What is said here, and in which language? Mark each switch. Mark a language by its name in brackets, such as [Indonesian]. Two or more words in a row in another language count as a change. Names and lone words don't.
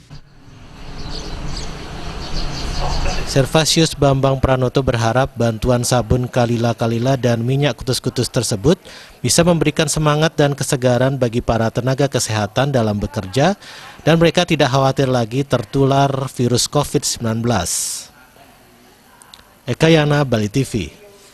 [Indonesian] Servasius Bambang Pranoto berharap bantuan sabun kalila-kalila dan minyak kutus-kutus tersebut bisa memberikan semangat dan kesegaran bagi para tenaga kesehatan dalam bekerja dan mereka tidak khawatir lagi tertular virus COVID-19. Eka Yana, Bali TV.